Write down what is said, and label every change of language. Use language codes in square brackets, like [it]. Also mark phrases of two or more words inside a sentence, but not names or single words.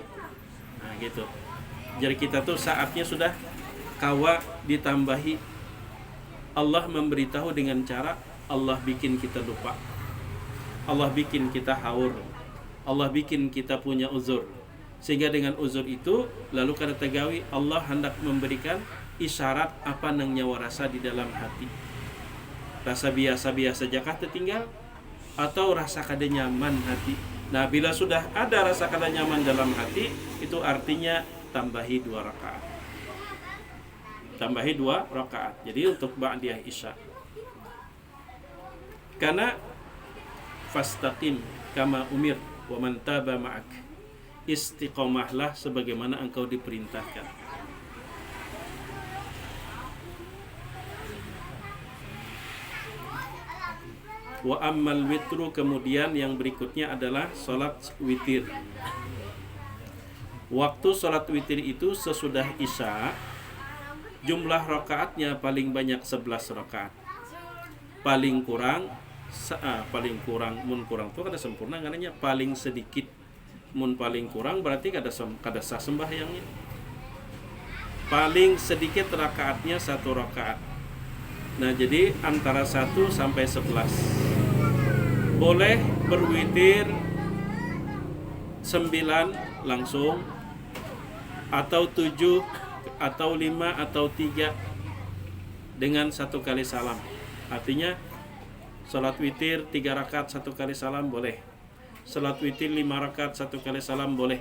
[id] Nah gitu. [bjn] Jadi kita tuh saatnya sudah kawa ditambahi. [id] Allah memberitahu dengan cara Allah bikin kita lupa, Allah bikin kita haur, Allah bikin kita punya uzur. [bjn] Sehingga dengan uzur itu lalu kada tegawi, Allah hendak memberikan isyarat apa nang nyawa rasa di dalam hati. Rasa biasa-biasa jakah tertinggal, atau rasa kada nyaman hati. [id] Nah, bila sudah ada rasa kada nyaman dalam hati, itu artinya tambahi 2 rakaat. Tambahi 2 rakaat. Jadi untuk ba'diyah Isya. [ar] Karena فاستقم كما أمر و من تاب معك. [id] Istiqomahlah sebagaimana engkau diperintahkan. [ar] وأما الوتر, [id] kemudian yang berikutnya adalah salat witir. Waktu salat witir itu sesudah Isya, jumlah rakaatnya paling banyak 11 rakaat. [bjn] Paling kurang mun kurang itu kada sempurna, ngananya paling sedikit. Mun paling kurang berarti kada sah sembahyangnya. [id] Paling sedikit rakaatnya 1 rakaat. Nah, jadi antara 1 sampai 11. Boleh berwitir 9 langsung, atau 7, atau 5, atau 3 dengan 1 kali salam. Artinya salat witir 3 rakaat 1 kali salam boleh. Salat witir 5 rakaat 1 kali salam boleh.